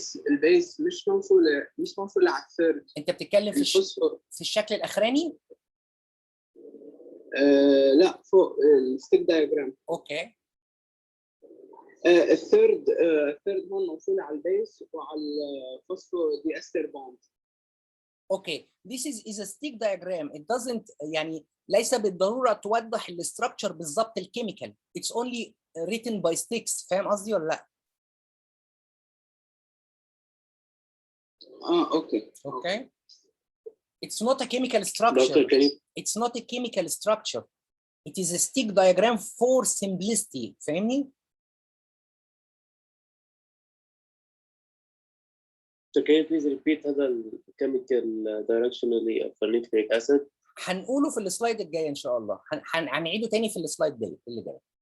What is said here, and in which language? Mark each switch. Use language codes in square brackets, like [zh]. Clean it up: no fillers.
[ar] البيس مش موصولة على الثيرد. انت بتتكلم في الشكل الاخراني؟ لا فوق الستيك دايجرام. [en] Okay. [ar] الثيرد هون موصولة على البيس وعلى الفوسفو دي استر بوند. [en] Okay, this is a stick diagram. It doesn't [ar] يعني ليس بالضرورة توضح الاستراكشر بالضبط الكيميكال. [en] It's only written by sticks. [ar] فاهم قصدي ولا لا؟ [en] Okay. Okay. It's not a chemical structure. It's not a chemical structure. It is a stick diagram for simplicity. [ar] فاهمني؟ [en] So can you please repeat [ar] هذا الكيميكال [en] directionally of nucleic acid؟ [ar] هنقوله في السلايد الجاي ان شاء الله. هنعيده تاني في السلايد اللي جاي.